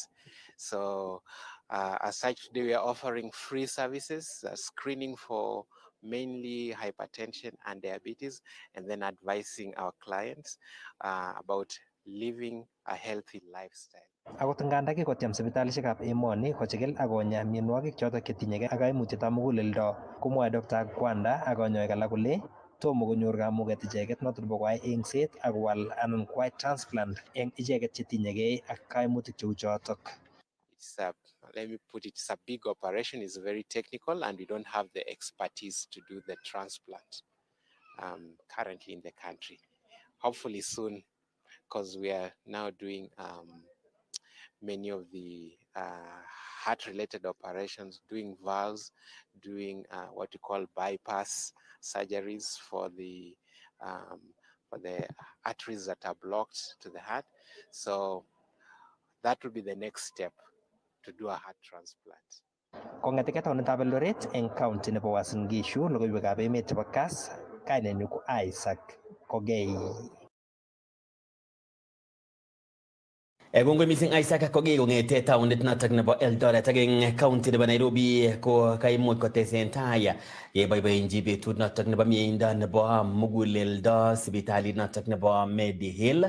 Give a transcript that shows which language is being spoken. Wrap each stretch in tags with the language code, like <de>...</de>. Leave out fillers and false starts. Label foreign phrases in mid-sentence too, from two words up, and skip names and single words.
<en>So as such, today we are offering free services, screening for mainly hypertension and diabetes, and then advising our clients about living a healthy lifestyle.</en> <kln>Akot nganda kikotyem sipitalishekab emoni kochikil ak konya mionwogik chotok chetinyegei ak kaimutietab muguleldo, komwoe Dr. Akwanda ak kanyoik alak kole tomo konyor kamuget icheket noton nebo koyai engset ak wal anan koyai transplant eng icheket chetinyegei ak kaimutik cheu chotok.</kln> <en>It's a, let me put it, it's a big operation. It's very technical, and we don't have the expertise to do the transplant currently in the country. Hopefully soon, because we are now doing many of the heart-related operations, doing valves, doing what you call bypass surgeries for the arteries that are blocked to the heart. So that will be the next step, to do a heart transplant.</en> <kln>Kong'eteke taonitab Eldoret eng county nebo Uasin Gishu, logoiwekab emet chebo Kass, kainenyu ko Isaac Kogei. Kongoi missing Isaac Kogei kong'ete taonit notok nebo Eldoret ak eng county nebo Nairobi ko kaimuch kotesentai yeboiboenchi betut notok nebo mieindo nebo muguleldo sipitalit notok nebo Medihill.</kln>